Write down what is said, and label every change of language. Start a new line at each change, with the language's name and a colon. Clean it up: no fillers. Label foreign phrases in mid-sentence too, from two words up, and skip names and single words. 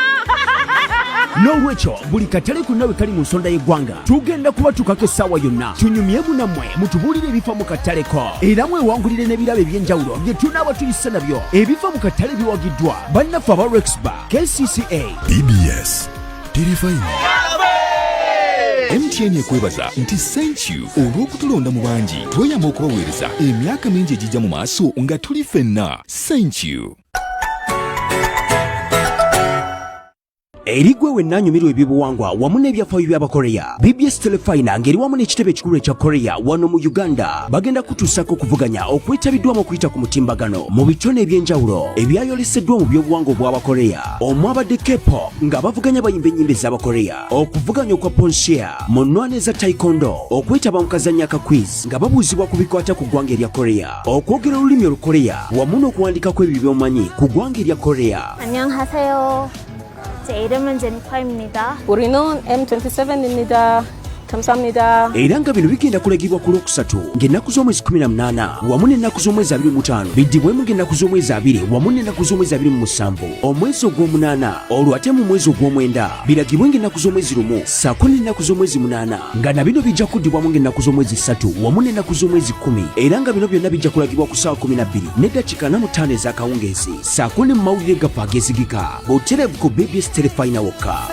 Ganda: N'olwekyo buli katale konna bwe kali mu nsonda y'eggwanga tugenda kubatukako essaawa yonna tunyumyemu nammwe mutubuulire ebifa mu katale ko era mwewangulire n'ebirabo eby'enjawulo bye tunaaba tuyise nabyo. Ebifa mu katale biwagiddwa bannaffe aba Rexba, KCCA, BBS Telefina. MTN ekwebaza nti
English: thank you
Ganda: olw'okutulonda mu bangi tweyama okubaweereza emyaka mingi egijja mu maaso nga tuli ffenna.
English: Thank you.
Ganda: Erigwe wennanyumirwa ebyobuwangwa wamu n'ebyafaayo by'Abakoreya. BBS Telefina ngeri wamu n'ekitebe ekikulu ekya Korea wano mu Uganda bagenda kutuusako okuvuganya okwetabiddwamu okuyita ku mutimbagano mu bitone eby'enjawulo ebyayoleseddwa mu byobuwangwa obw'Abakoreya. Omwabadde K-pop nga bavuganya bayimba ennyimba ez'Abakoreya, okuvuganya okwa Ponsia mu nnwana eza Taekwondo, okwetaba mu kazannya ka quiz nga babuuzibwa ku bikwata ku ggwanga erya Korea, okwogera olulimi Olukoreya wamu n'okuwandikako ebyo by'omanyi ku ggwanga erya Korea.
Korean: 안녕하세요. 제 이름은 제니파입니다. 우리는 M27입니다. 감사합니다.
Ganda: Era nga bino bigenda kulagibwa ku Lwokusatu ng'ennaku z'omwezi 18 wamu n'ennaku z'omwezi 25 biddibwemu ng'ennaku z'omwezi 2 wamu n'ennaku z'omwezi 27 omwezi ogw'omunaana olwo ate mu mwezi ogw'omwenda biragibwe ng'ennaku z'omwezi 1 ssaako n'ennaku z'omwezi 8 nga na bino bijja kuddibwamu ng'ennaku z'omwezi 3 wamu n'ennaku z'omwezi 10 era nga bino byonna bijja kulagibwa ku ssaawa 12 n'eddakiika 45 ez'akawungeezi ssaako ne mu mawulire gaffe agezigika butereevu ku BBS Telefina wokka.